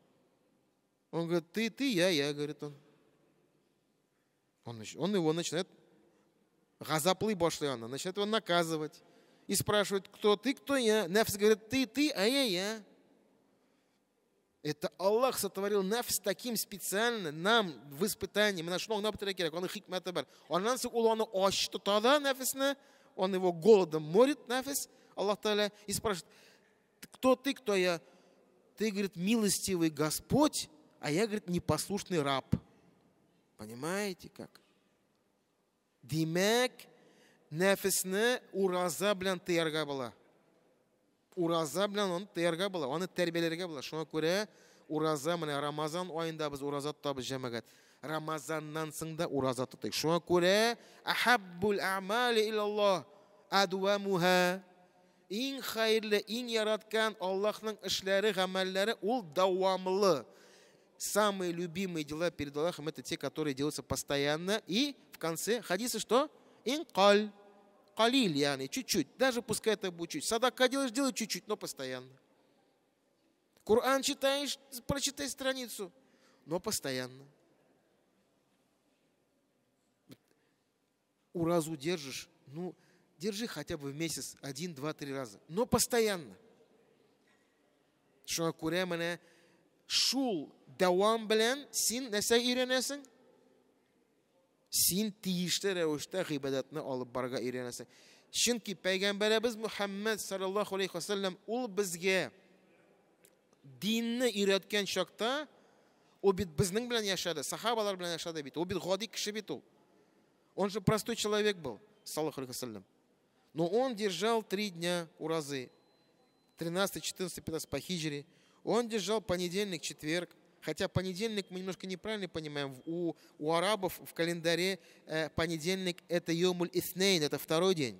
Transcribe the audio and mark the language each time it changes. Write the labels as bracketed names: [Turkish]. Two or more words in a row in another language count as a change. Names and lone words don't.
[Russian] Он говорит, ты, я, говорит он. Он его начинает [Tatar] газаплы башлыяна, [Russian] начинает его наказывать. И спрашивает, кто ты, кто я. Нафис говорит, ты, а я. Это Аллах сотворил нафс таким специально нам в испытании. Мы нашли много [Tatar] керек. Он хикматы бар. Оннан соң ул аны ач тотады нафисне, [Russian] он его голодом морит нафис. Аллах Тааля и спрашивает, кто ты, кто я? Ты, говорит, милостивый Господь, а я, говорит, непослушный раб. Понимаете как? [Tatar] Демәк, нәфисне ураза белән тыярга була. Ураза белән аны тыярга була, аны тәрбияләргә була. Шуңа күрә ураза менә Рамазан аенда без ураза тотабыз җәмәгать. Рамазаннан соң да ураза тотыйк. Шуңа күрә [Arabic] أحب الأعمال إلى الله أدومها. [Tatar] Иң хәерле, иң яраткан Аллаһның эшләре, гамәлләре ул дәвамлы. [Russian] Самые любимые дела перед Аллахом это те, которые делаются постоянно. И в конце хадиса что? Инкаль. Калиль, яни, чуть-чуть. Даже пускай это будет чуть. Садака делаешь, делай чуть-чуть, но постоянно. Коран читаешь, прочитай страницу, но постоянно. Уразу держишь, ну, держи хотя бы в месяц 1, 2, 3 раза, но постоянно. [Tatar] Шуңа күрә менә шул дәвам белән син нәрсә өйрәнәсең? Син тиешле рәвештә гыйбадәтне алып барырга өйрәнәсең. Чөнки Пәйгамбәребез Мухаммад [Arabic] صلى الله عليه وسلم [Tatar] ул безгә динне өйрәткән чакта, ул бит безнең белән яшәде, сахабалар белән яшәде бит. Ул бит гади кеше бит ул. [Russian] Он же простой человек был, [Arabic] صلى الله عليه وسلم. [Russian] Но он держал 3 дня уразы. 13, 14, 15 по хиджре. Он держал понедельник, четверг. Хотя понедельник мы немножко неправильно понимаем. У арабов в календаре понедельник это [Arabic] يوم الاثنين, [Russian] это второй день.